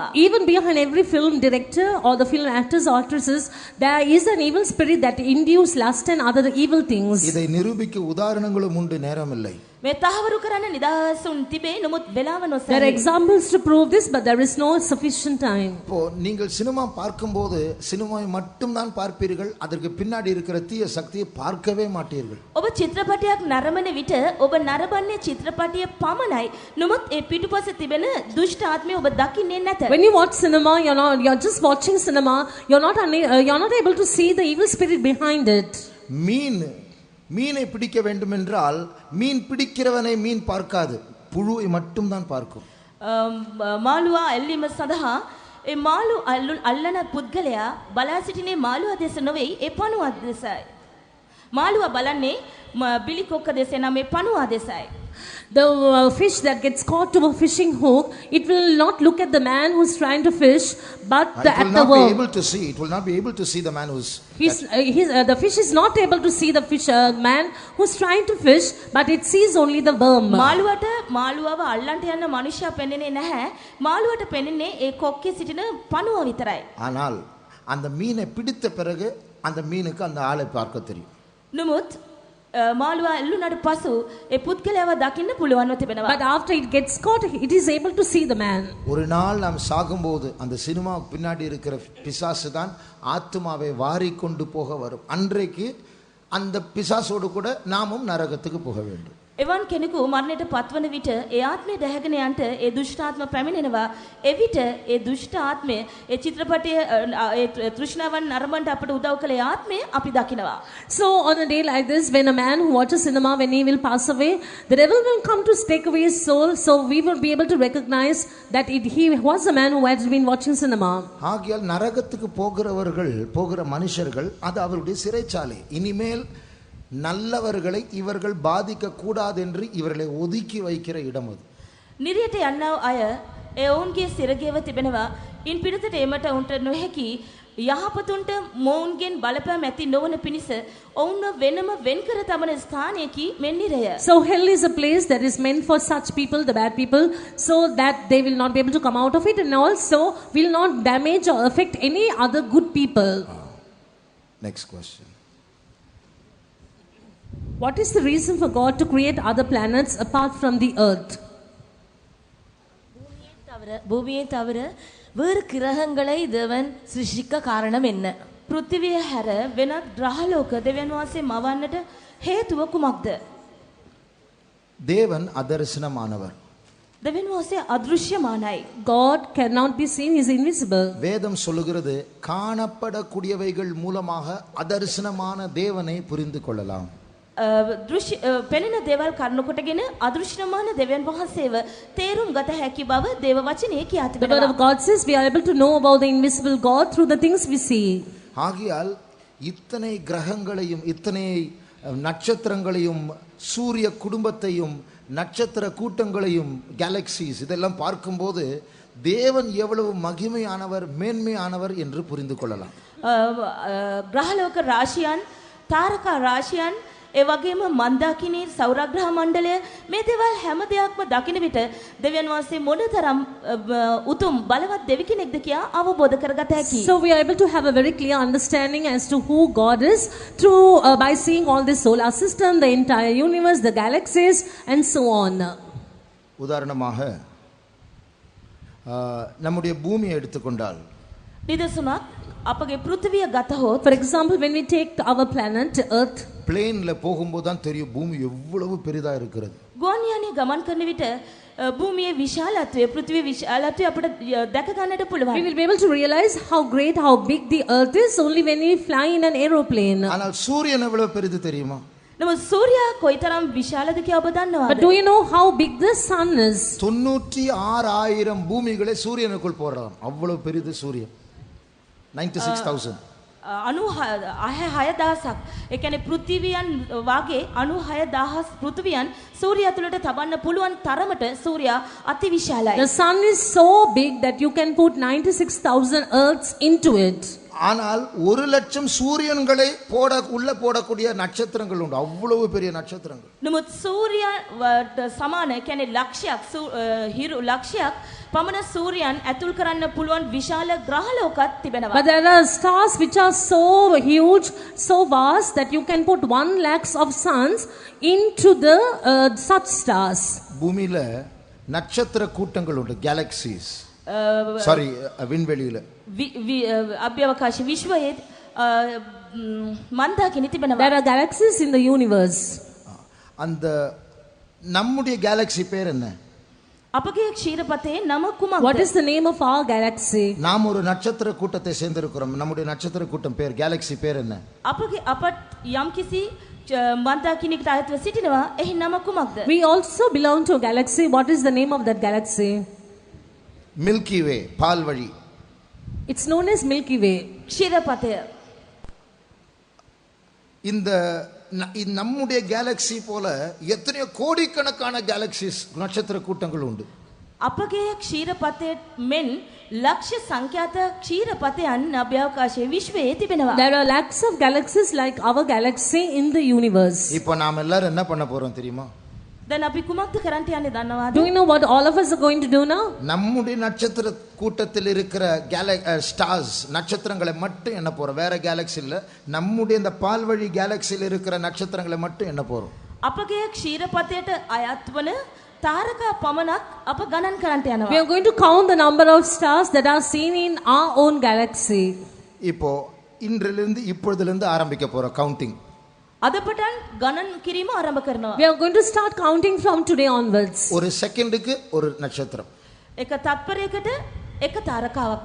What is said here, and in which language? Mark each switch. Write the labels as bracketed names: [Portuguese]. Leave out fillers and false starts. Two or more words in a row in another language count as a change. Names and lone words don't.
[English] Even behind every film director or the film actors or actresses there is an evil spirit that induce lust and other evil things. [Tamil] இதை நிரூபிக்க உதாரணங்களும் உண்டு, நேரமில்லை. [Sinhala] මේ තහවුරු කරන්න නිදහසුන් තිබේ නමුත් වෙලාව [English] There are [Sinhala] නොසැලේ. [English] examples to prove this, but there is no sufficient time. [Tamil] இப்போ நீங்கள் சினிமா பார்க்கும்போது சினிமாவை மட்டும் தான் பார்ப்பீர்கள், அதற்கு பின்னாடி இருக்கிற தீய சக்தியை பார்க்கவே மாட்டீர்கள். [Sinhala] ඔබ චිත්‍රපටයක් නරඹන විට ඔබ නරඹන්නේ චිත්‍රපටය පමණයි. නමුත් ඒ පිටුපස තිබෙන දුෂ්ට ආත්මය ඔබ දකින්නේ නැත. [English] When you watch cinema, you're just watching cinema. You're not able to see the evil spirit behind it. [Tamil] மீனை பிடிக்க வேண்டும் என்றால் மீன் பிடிக்கிறவனை மீன் பார்க்காது, புழுவை மட்டும் தான் பார்க்கும். [Sinhala] මාළුවා ඇල්ලීම සඳහා ඒ මාළු අල්ලන පුද්ගලයා බලා සිටිනේ මාළුවා දෙස නොවේ ඒ පණුවා දෙසයි. මාළුවා බලන්නේ බිලි කොක්ක දෙස නම් මේ පණුවා දෙසයි. [English] The fish that gets caught to a fishing hook, it will not look at the man who's trying to fish, but It at will the not be worm. able to see. It will not be able to see the man who's. The fish is not able to see the man who's trying to fish, but it sees only the worm. [Sinhala] මාළුවට මාළුවව අල්ලන්ට යන මනුෂ්‍යයා පෙනෙන්නේ නැහැ. මාළුවට පෙනෙන්නේ ඒ කොක්කේ සිටින පණුව විතරයි. [Tamil] ஆனால் அந்த மீனை பிடித்த பிறகு அந்த மீனுக்கு அந்த ஆளை பார்க்க தெரியும். [Sinhala] නමුත් මාළුවා ඇල්ලුනට පසු ඒ පුද්ගලයාව දකින්න පුළුවන්ව තිබෙනවා. [English] But after it gets caught, it is able to see the man. [Tamil] ஒரு நாள் நாம் சாகும்போது அந்த சினிமா பின்னாடி இருக்கிற பிசாசு தான் ஆத்துமாவை வாரி கொண்டு போக வரும். அன்றைக்கு அந்த பிசாசோடு கூட நாமும் நரகத்துக்கு போக வேண்டும். [Sinhala] එවන් කෙනෙකු මරණයට පත්වන විට ඒ ආත්මය දැහැගෙන යන්ට ඒ දුෂ්ට ආත්ම පැමිණෙනවා. එවිට ඒ දුෂ්ට ආත්මය ඒ චිත්‍රපටයේ ඒ තෘෂ්ණාවන් නරඹන්න අපට උදව් කළ ආත්මය අපි දකිනවා. [English] So on a day like this, when a man who watches cinema, when he will pass away, the devil will come to take away his soul. So we will be able to recognize that he was a man who had been watching cinema. [Tamil] ஆகியால் நரகத்துக்கு போகிற மனுஷர்கள் அது அவருடைய சிறைச்சாலை. இனிமேல் நல்லவர்களை இவர்கள் பாதிக்க கூடாது என்று இவர்களை ஒதுக்கி வைக்கிற இடம் அது. [Sinhala] නිරියට යන්නව අය ඒ ඔවුන්ගේ සිරගේව තිබෙනවා. ඉන් පිටතට එමට උන්ට නොහැකි යහපතුන්ට මොවුන්ගෙන් බලපෑම් ඇති නොවන පිණිස ඔවුන්ව වෙනම වෙන් කර තබන ස්ථානයකි මෙන් නිරය. [English] So hell is a place that is meant for such people, the bad people, so that they will not be able to come out of it, and also will not damage or affect any other good people. Next question. What is the reason for God to create other planets apart from the earth? [Tamil] பூமியை தவிர வேறு கிரகங்களை தேவன் சிருஷ்டிக்க காரணம் என்ன? [Sinhala] පෘථිවිය හැර වෙනත් ග්‍රහලෝක දෙවියන් වහන්සේ මවන්නට හේතුව කුමක්ද? [Tamil] தேவன் அதர்சனமானவர். [Sinhala] දෙවියන් වහන්සේ අදෘශ්‍යමානයි. [English] God cannot be seen, he is invisible. [Tamil] வேதம் சொல்லுகிறது காணப்படக்கூடியவைகள் மூலமாக அதர்சனமான தேவனை புரிந்து கொள்ளலாம். [Sinhala] දෘශ්‍ය පෙනෙන දේවල් කරුණු කොටගෙන අදෘශ්‍යමාන දෙවියන් වහන්සේව තේරුම් ගත හැකි බව දේව වචනේ කියා [English] The word [Sinhala] තිබෙනවා. [English] of God says we are able to know about the invisible God through the things we see. [Tamil] ஆகையால் இத்தனை கிரகங்களையும் இத்தனை நட்சத்திரங்களையும் சூரிய குடும்பத்தையும் நட்சத்திர கூட்டங்களையும் கேலக்சிஸ் இதெல்லாம் பார்க்கும்போது தேவன் எவ்வளவு மகிமையானவர் மேன்மையானவர் என்று புரிந்து கொள்ளலாம். [Sinhala] ග්‍රහලෝක රාශියන් තාරකා රාශියන් ඒ වගේම මන්දාකිනී සෞරග්‍රහ මණ්ඩලය මේ දේවල් හැම දෙයක්ම දකින විට දෙවියන් වහන්සේ මොනතරම් උතුම් බලවත් දෙවි කෙනෙක්ද කියා අවබෝධ කරගත හැකියි. [English] So we are able to have a very clear understanding as to who God is through by seeing all this solar system, the entire universe, the galaxies and so on. [Tamil] உதாரணமாக நம்முடைய பூமியை எடுத்துக்கொண்டால் [Sinhala] නිදසුනක් අපගේ පෘථිවිය ගතහොත් [English] For example, when we take our planet Earth, [Tamil] பிளேன்ல போகும்போது தான் தெரியும் பூமி எவ்வளவு பெரிதா இருக்கிறது. [Sinhala] ගුවන් යානයේ ගමන් කරන විට භූමියේ විශාලත්වය පෘථිවියේ විශාලත්වය අපිට දැක ගන්නට [English] we [Sinhala] පුළුවන්. [English] will be able to realize how great, how big the Earth is only when we fly in an aeroplane. [Tamil] ஆனால் சூரியன் எவ்வளவு பெரிது தெரியுமா? [Sinhala] නමුත් සූර්යයා කොයිතරම් විශාලද කියලා ඔබ [English] But [Sinhala] දන්නවද? [English] do you know how big the sun is? [Tamil] 96,000 பூமிகளை சூரியனுக்குள் போடுறான். அவ்வளவு பெரிது சூரியன். 96,000. [Sinhala] 96,000ක්. ඒ කියන්නේ පෘථිවියන් වාගේ 96,000 පෘථිවියන් සූර්යයා තුළට තබන්න පුළුවන් තරමට සූර්යයා අති විශාලයි. [English] The sun is so big that you can put 96,000 Earths into it. [Tamil] ஆனால் 1,00,000 சூரியன்களை உள்ள போடக்கூடிய நட்சத்திரங்கள் உண்டு. அவ்வளவு பெரிய நட்சத்திரங்கள். [Sinhala] නමුත් සූර්යයාට සමාන ඒ කියන්නේ ලක්ෂයක් හිරු ලක්ෂයක් පමණ සූර්යයන් ඇතුල් කරන්න පුළුවන් විශාල ග්‍රහලෝකයක් තිබෙනවා. [English] But there are stars which are so huge, so vast that you can put 1 lakhs of suns into the such stars. [Tamil] பூமியில நட்சத்திர கூட்டங்கள் உண்டு. கேலக்சிஸ். சாரி விண்வெளியில. [Sinhala] අභ්‍යවකාශ විශ්වයේ මන්දාකිනි තිබෙනවා. [English] There are galaxies in the universe. [Tamil] அந்த நம்முடைய கேலக்சி பேர் என்ன? [Sinhala] අපගේ ක්ෂීරපතේ නම කුමක්ද? [English] What is the name of our galaxy? [Tamil] நாம் ஒரு நட்சத்திர கூட்டத்தை சேர்ந்திருக்கிறோம். நம்முடைய நட்சத்திர கூட்டம் பேர் கேலக்சி பேர் என்ன? [Sinhala] අපට යම්කිසි මන්දාකිනිකට අයත්ව සිටිනවා. එහි නම කුමක්ද? [English] We also belong to a galaxy. What is the name of that galaxy? [Tamil] மில்கி வே, பால்வழி. [English] It's known as Milky Way. [Sinhala] ක්ෂීරපතය. [Tamil] இந்த நம்முடைய கேலக்சி போல எத்தனையோ கோடிக்கணக்கான கேலக்சிஸ் நட்சத்திர கூட்டங்கள் உண்டு. [Sinhala] අපගේ ක්ෂීරපතේ මෙන් ලක්ෂ සංඛ්‍යාත ක්ෂීරපතයන් අභ්‍යවකාශයේ විශ්වයේ තිබෙනවා. [English] There are lakhs of galaxies like our galaxy in the universe. [Tamil] இப்போ நாம் எல்லாரும் என்ன பண்ண போறோம் தெரியுமா? [Sinhala] දැන් අපි කුමක්ද කරන්න යන්නේ දන්නවද? [English] Do you know what all of us are going to do now? [Tamil] நம்முடைய நட்சத்திர கூட்டத்தில் இருக்கிற ஸ்டார்ஸ் நட்சத்திரங்களை மட்டும் என்ன போறோம். வேற கேலக்சி இல்ல. நம்முடைய இந்த பால்வழி கேலக்சியில் இருக்கிற நட்சத்திரங்களை மட்டும் என்ன போறோம். [Sinhala] අපගේ ක්ෂීරපතයට අයත් වන තාරකා පමණක් අප ගණන් කරන්න [English] We [Sinhala] යනවා. [English] are going to count the number of stars that are seen in our own galaxy. [Tamil] இப்போ இன்றிலிருந்து இப்பொழுதிலிருந்து ஆரம்பிக்க போறோம் கவுண்டிங். [Sinhala] අද පටන් ගණන් කිරීම ආරම්භ කරනවා. [English] We are going to start counting from today onwards. [Tamil] ஒரு செகண்டுக்கு ஒரு நட்சத்திரம். [Sinhala] එක තත්පරයකට එක තාරකාවක්.